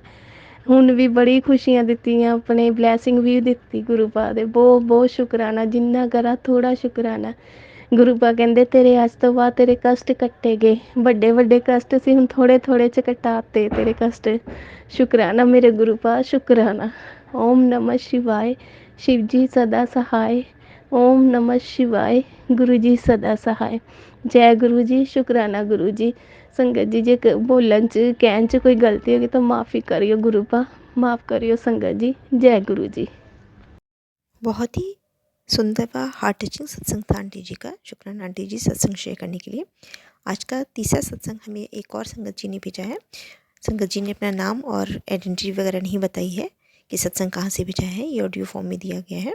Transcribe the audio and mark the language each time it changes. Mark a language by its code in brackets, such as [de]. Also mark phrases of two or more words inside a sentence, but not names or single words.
[pa] ਹੁਣ ਵੀ ਬੜੀ ਖੁਸ਼ੀਆਂ ਦਿੱਤੀਆਂ, ਆਪਣੇ ਬਲੈਸਿੰਗ ਵੀ ਦਿੱਤੀ ਗੁਰੂ ਪਾ ਦੇ। ਬਹੁਤ ਬਹੁਤ ਸ਼ੁਕਰਾਨਾ, ਜਿੰਨਾ ਕਰਾਂ ਥੋੜ੍ਹਾ ਸ਼ੁਕਰਾਨਾ। ਗੁਰੂ ਪਾ ਕਹਿੰਦੇ ਤੇਰੇ ਅੱਜ ਤੋਂ ਬਾਅਦ ਤੇਰੇ ਕਸ਼ਟ ਕੱਟੇ ਗਏ। ਵੱਡੇ ਵੱਡੇ ਕਸ਼ਟ ਸੀ, ਹੁਣ ਥੋੜ੍ਹੇ ਥੋੜ੍ਹੇ 'ਚ ਕਟਾਤੇ ਤੇਰੇ ਕਸ਼ਟ। ਸ਼ੁਕਰਾਨਾ ਮੇਰੇ ਗੁਰੂ ਪਾ, ਸ਼ੁਕਰਾਨਾ। [hi] ओम नमः शिवाय, शिव जी सदा सहाय। ओम नमः शिवाय, गुरु जी सदा सहाय। जय गुरु जी, शुकराना गुरु जी। संगत जी, [pa] ਜੇ ਬੋਲਣ ਚ ਕਹਿਣ ਚ ਕੋਈ ਗਲਤੀ ਹੋਗੀ ਤਾਂ ਮਾਫ਼ੀ ਕਰਿਓ ਗੁਰੂ ਪਾ, ਮਾਫ਼ ਕਰਿਓ ਸੰਗਤ ਜੀ। ਜੈ ਗੁਰੂ ਜੀ। [hi] बहुत ही सुंदर व [en] heart touching [hi] सत्संग था आंटी जी का। शुक्राना आंटी जी सत्संग शेयर करने के लिए। आज का तीसरा सत्संग हमें एक और संगत जी ने भेजा है। संगत जी ने अपना नाम और आइडेंटिटी वगैरह नहीं बताई है कि सत्संग कहाँ से भेजा है, ये [en] audio form [hi] में दिया गया है।